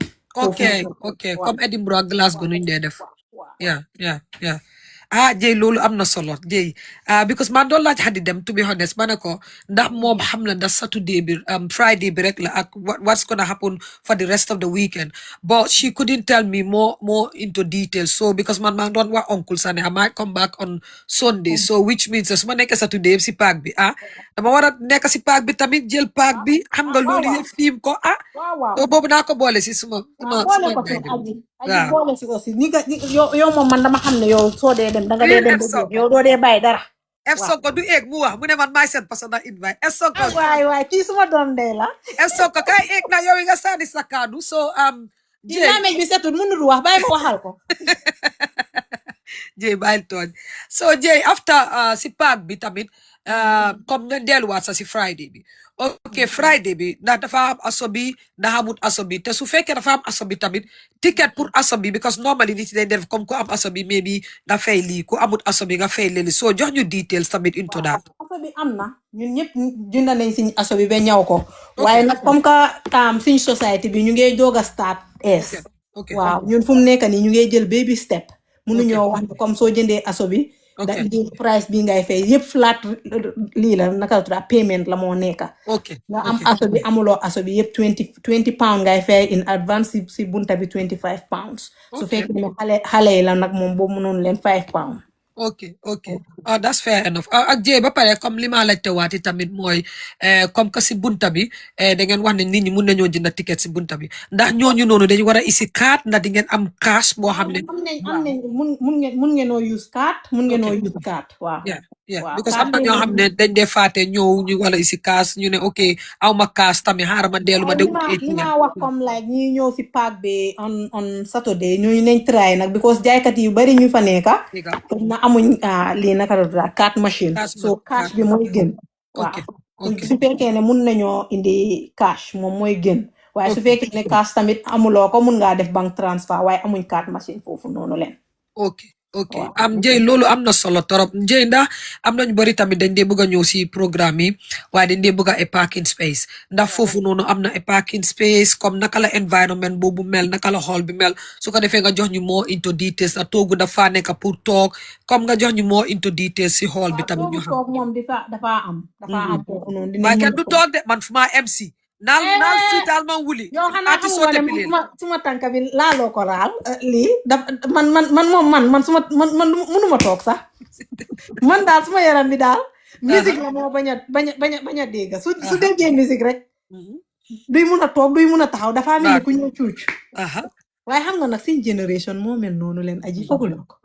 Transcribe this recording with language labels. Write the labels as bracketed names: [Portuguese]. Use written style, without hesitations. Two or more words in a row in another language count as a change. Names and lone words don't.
[Wolof] ok comme Edinburgh ak Glasgow nuñ dee def yeah Jey loolu am na solo Jey because man doon laaj Hadi dem [English] to be honest [Wolof] ma ne ko ndax moom xam na ndax Saturday bi Friday bi rek la ak [English] what's gonna happen for the rest of the weekend but she couldn't tell me more into details so because [Wolof] man maa doon wax uncle Sane [English] I might come back on Sunday so which means [Wolof] su ma nekk Saturday si park bi dama war a nekk si park bi tamit jël park bi xam nga loolu yëpp fiim ko so boobu naa ko boole si suma boole si aussi yow moom man dama xam ne yow soo dee dem danga dee dem yow doo dee bàyyi dara Sonko du eeg mu wax mu ne man maay seen [English] personal invite [Wolof] Sonko waay kii suma doom day la Sonko kay eeg na yow nga sànni sa kaddu so Jey laamej bi setul mënul wax bàyyi ma waxal ko Jey bàyyil tooñ so Jey after si park bi tamit comme nga delluwaat sa si Friday bi ok Friday bi ndax dafa am aso bi ndax amut aso bi te su fekkee dafa am aso bi tamit ticket pour aso bi [English] because normally [Wolof] nit yi dañ def comme ku am aso bi maybe nga fay lii ku amut aso bi nga fay leli so jox ñu details tamit [English] into that [Wolof] aso bi am na ñun ñëpp jënd nañ suñ aso bi ba ñaw ko waaye nag [French] comme que [Wolof] suñ society bi ñu ngi doog a start waaw ñun fu mu nekk nii ñu ngi jël [English] baby step [Wolof] mënuñoo wax comme soo jëndee aso bi da price bi ngay fay yëpp flat lii la naka la tudd payment la moo nekka nga am aso bi amuloo aso bi yëpp 20 pound ngay fay [English] in advance [Wolof] si bunta bi 25 pounds su fekkee ne xale yi la nag moom boobu mënoon leen 5 pounds [English] ok that's fair enough [Wolof] ak Jey ba pare comme li ma laajte waati tamit mooy [French] comme que [Wolof] si bunta bi da ngeen wax ne nit ñi mun nañoo jënd ticket si bunta bi ndax ñooñu noonu dañu war a isi carte ndax di ngeen am cash boo xam ne am nañ mun ngeenoo use carte waaw because am na ñoo xam ne dañ dee faate ñëw ñu wala isi cash ñu ne ok aw ma cash tamit xaaral ma dellu ma de li ma wax comme like ñi ñëw si park bi [English] on Saturday [Wolof] ñooñu nañ try nag because jaaykat yu bari ñu fa nekka amuñ lii naka la carte machine so cash bi mooy gën waaw su fekkee ne mun nañoo indi cash moom mooy gën waaye su fekkee ne cash tamit amuloo ko mun ngaa def [English] bank transfer [Wolof] waaye amuñ carte machine foofu noonu leen ok jëy loolu am na solo torop jëy ndax am nañu bari tamit dañ dee bëgg a ñëw si programme yi waaye dañ dee bëgg a [English] parking space [Wolof] ndax foofu noonu am na parking space comme naka la environment boobu mel naka la hall bi mel su ko defee nga jox ñu [English] more into details [Wolof] na toogu dafa nekk pour toog comme nga jox ñu [English] more into details [Wolof] si hall bi tamit ñu xam toog moom dafa am foofu noonu dinañ waaye mën kenn du toog de man fu ma MC naal si daal ma wuli yow xanaa ati xamuma sote ne bi leen suma tànk bi laaloo ko laal lii man suma man mënuma toog sax man daal suma yaram bi daal musique la moo bañ a dégg su déggee musique rek duy mun a toog duy mun a taxaw dafa mel ni ku ñëw cuuc waaye xam nga nag suñ génération moo mel noonu leen aji fooguloo ko